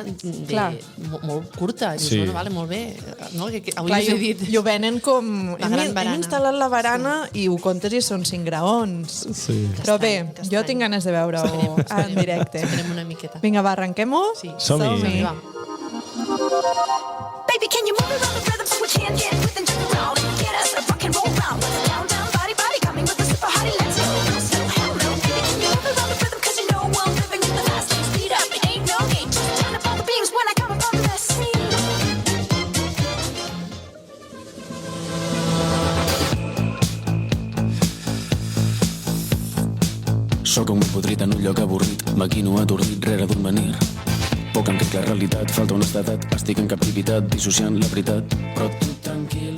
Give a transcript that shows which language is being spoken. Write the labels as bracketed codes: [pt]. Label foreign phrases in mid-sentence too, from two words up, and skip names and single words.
[ca] Clar. molt curta. I dius, Sí. [es] bueno, vale, [ca] molt bé. No? Que avui Clar, us he dit... i ho venen com... La gran Hem barana. instal·lat la barana i ho comptes i són 5 graons. Sí. Però bé, Castany. jo tinc ganes de veure-ho en directe. Esperem una miqueta. Vinga, va, arrenquem-ho? Sí. Som-hi. Va. [en] Baby, can you move around the rhythm so we can get with and jump around? Get us a rock and roll round. Down, down, body, body, coming with a super hottie. Let's go. So hell no, baby, can you move around the rhythm? 'Cause you know I'm living in the fast lane. Speed up, it ain't no need. Just turn up all the beams when I come up on the scene. [ca] Sóc un podrit en un lloc avorrit, maquino atordit rere d'un menir. Poc enric la realitat, falta honestedat, estic en captivitat, dissociant la veritat, però tu tranquil.